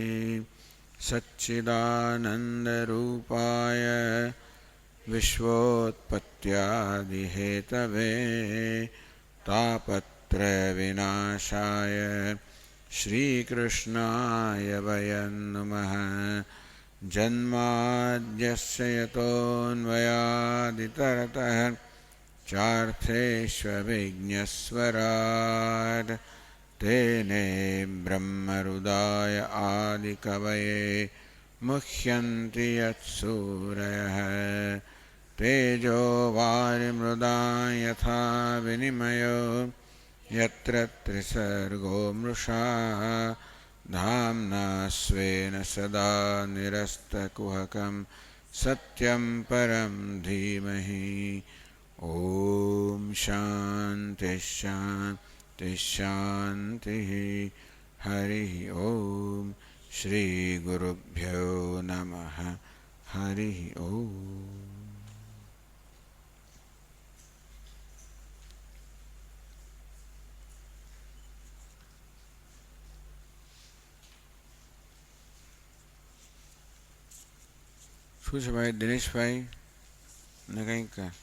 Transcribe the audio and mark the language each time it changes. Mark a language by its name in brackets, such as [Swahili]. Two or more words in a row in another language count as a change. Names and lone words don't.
[Sanskrit] સચ્ચિદાનંદરૂપાય વિશ્વોત્પત્યાદિહેતવે તાપત્રયવિનાશાય શ્રીકૃષ્ણાય વયં નમઃ। જન્માદ્યસ્ય યતોન્વયાદિતરતઃ ચાર્થેष्वभिज्ञस्वराट् तेने ब्रह्महृदाय आदिकवये मुह्यन्ति यत्सूरयः तेजो वारिमृदा यथा विनिमयो यत्र त्रिसर्गो मृषा धाम्ना स्वेन सदा निरस्तकुहकं सत्यं परं धीमहि ॐ शान्ति शान्ति शान्तिः हरिः ॐ श्री गुरुभ्यो नमः हरिः ॐ। [Gujarati] શું છે ભાઈ દિનેશભાઈ ને કંઈક